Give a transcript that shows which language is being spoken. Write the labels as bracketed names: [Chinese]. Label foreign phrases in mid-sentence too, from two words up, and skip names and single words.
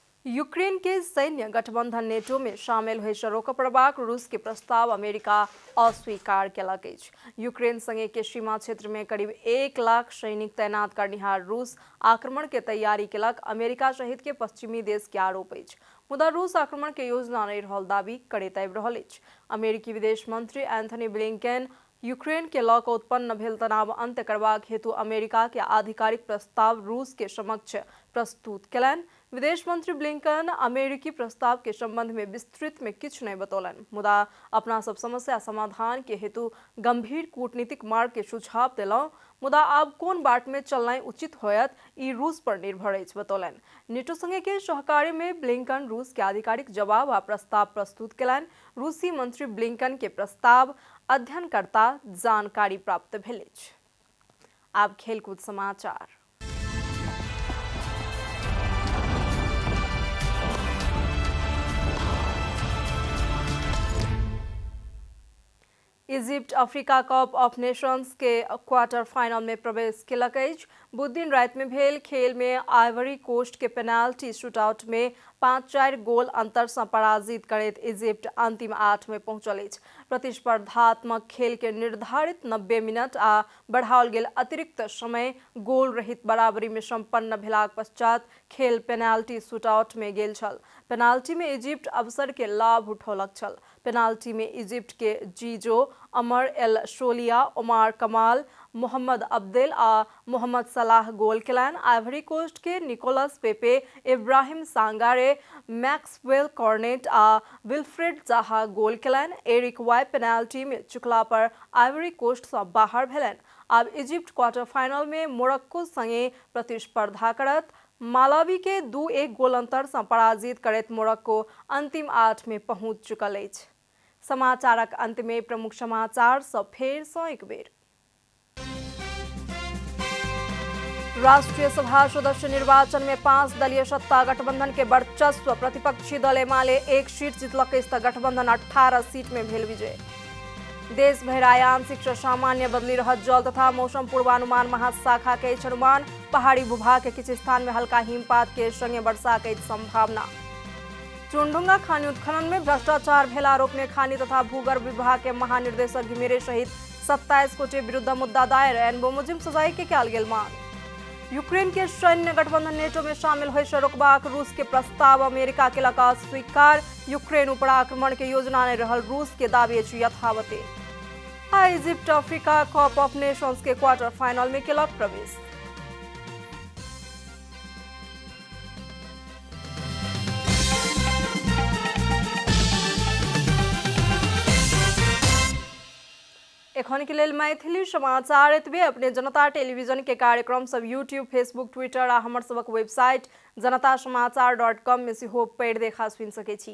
[Maithili] यूक्रेन के सैन्य गठबंधन नेटो में शामिल होइ से रोक पड़बाक रूस के प्रस्ताव अमेरिका अस्वीकार केलक अछि। यूक्रेन संगे के सीमा क्षेत्र में करीब 1 लाख सैनिक तैनात करनिहार रूस आक्रमण के तैयारी केलक अमेरिका सहित के पश्चिमी देश के आरोप अछि। मुदा रूस आक्रमण के योजना नहीं रहल दावी करैत आबि रहल अछि। अमेरिकी विदेश मंत्री एंथनी ब्लिंकन यूक्रेन के लऽ कऽ उत्पन्न भेल तनाव अंत्य करबाक हेतु अमेरिका के आधिकारिक प्रस्ताव रूस के समक्ष प्रस्तुत केलनि। विदेश मंत्री ब्लिंकन अमेरिकी प्रस्ताव के संबंध में विस्तृत में किछु नहीं बतौलन, मुदा अपना सब समस्या समाधान के हेतु गंभीर कूटनीतिक मार्ग के सुझाव देलौं। मुदा आब कोन बाट में चलनाइ उचित होयत ई रूस पर निर्भर अछि बतौलनि। नेटो संगे के सहकार्य में ब्लिंकन रूस के आधिकारिक जवाब आ प्रस्ताव प्रस्तुत केलनि। रूसी मंत्री ब्लिंकन के प्रस्ताव अध्ययन करता जानकारी प्राप्त भेल अछि। आब खेलकूद समाचार। इजिप्ट अफ्रीका कप ऑफ नेशंस के [English] quarter final [Maithili] में प्रवेश केलक अछि। बुध दिन राति में भेल खेल में आइवरी कोस्ट के [English] penalty shootout [Maithili] में 5-4 गोल अंतर से पराजित करैत इजिप्ट अंतिम 8 में पहुंचल अछि। प्रतिस्पर्धात्मक खेल के निर्धारित 90 मिनट आ बढ़ाओल गेल अतिरिक्त समय गोल रहित बराबरी में संपन्न भेलाक पश्चात खेल [English] penalty shootout [Maithili] में गेल छल। पेनाल्टी में इजिप्ट अवसर के लाभ उठौलक छल। पेनाल्टी में इजिप्ट के जीजो, अमर एल शोलिया, ओमार कमाल, मोहम्मद अब्देल आ मोहम्मद सलाह गोल केलनि। आइवरी कोस्ट के निकोलस पेपे, इब्राहिम सांगारे, मैक्सवेल कॉर्नेट आ विल्फ्रेड जाहा गोल केलनि। एरिक वाई पेनाल्टी में चुकला पर आइवरी कोस्ट से बाहर भेलनि। आब इजिप्ट [English] quarter final [Maithili] में मोरक्को संगे प्रतिस्पर्धा करत। मालावी के 2-1 गोल अंतर से पराजित करैत मोरक्को अंतिम 8 में पहुंच चुकल अछि। समाचारक अंत में प्रमुख समाचार सब फेर सँ एक बेर। राष्ट्रीय सभा सदस्य निर्वाचन में 5 दलीय सत्ता गठबंधन के वर्चस्व। प्रतिपक्षी दल एमाले 1 सीट जीतलक तऽ गठबंधन 18 सीट में भेल विजय। देश भर आइ आंशिक से सामान्य बदली रहत जल तथा मौसम पूर्वानुमान महाशाखा के अनुमान। पहाड़ी भूभाग के किछु स्थान में हल्का हिमपात के संगे वर्षा के संभावना। चुनढुंगा खानी उत्खनन में भ्रष्टाचार भेल आरोप में खानी तथा भूगर्भ विभाग के महानिर्देशक घिमिरे सहित 27 गोटे विरुद्ध मुद्दा दायर। एनबो मुजिब सजाई के कयल गेल मांग। यूक्रेन के सैन्य गठबंधन नेटो में शामिल होइ से रोकबाक रूस के प्रस्ताव अमेरिका केलक अस्वीकार। यूक्रेन ऊपर आक्रमण के योजना नहीं रहल रूस के दावी अछि यथावते। आ इजिप्ट अफ्रीका कप ऑफ नेशंस के [English] quarter final [Maithili] में केलक प्रवेश। एखन के लेल मैथिली समाचार एतबे। अपने जनता टेलीविजन के कार्यक्रम सब यूट्यूब, फेसबुक, ट्विटर आ हमर सबक वेबसाइट janatasamaachar.com में सेहो पढ़ि देखा सुनि सकै छी।